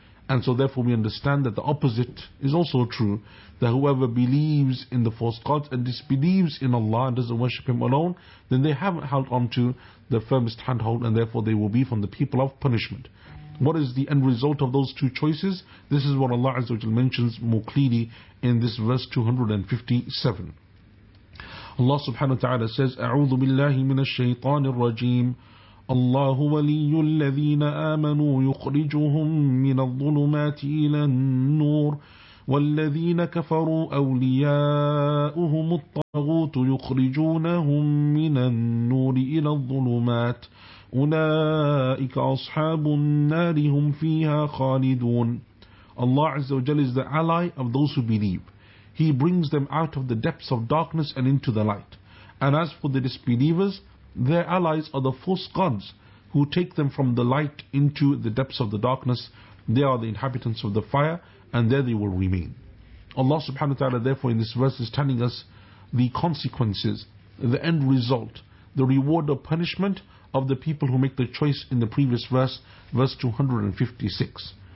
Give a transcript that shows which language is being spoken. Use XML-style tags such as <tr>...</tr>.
<en>And so therefore we understand that the opposite is also true, that whoever believes in the false gods and disbelieves in Allah and doesn't worship Him alone, then they haven't held on to the firmest handhold, and therefore they will be from the people of punishment. What is the end result of those two choices? This is what Allah Azza wa Jalla mentions more clearly in this verse 257. Allah subhanahu wa ta'ala says,</en> <ar>أَعُوذُ بِاللَّهِ مِنَ الشَّيْطَانِ الرَّجِيمِ. الله ولي الذين آمنوا يخرجهم من الظلمات إلى النور والذين كفروا أولياؤهم الطاغوت يخرجونهم من النور إلى الظلمات أولئك أصحاب النار هم فيها خالدون.</ar> <en>Allah Azza wa Jalla is the ally of those who believe. He brings them out of the depths of darkness and into the light. And as for the disbelievers, their allies are the false gods who take them from the light into the depths of the darkness. They are the inhabitants of the fire, and there they will remain. Allah subhanahu wa ta'ala therefore in this verse is telling us the consequences, the end result, the reward or punishment of the people who make the choice in the previous verse, verse 256.</en>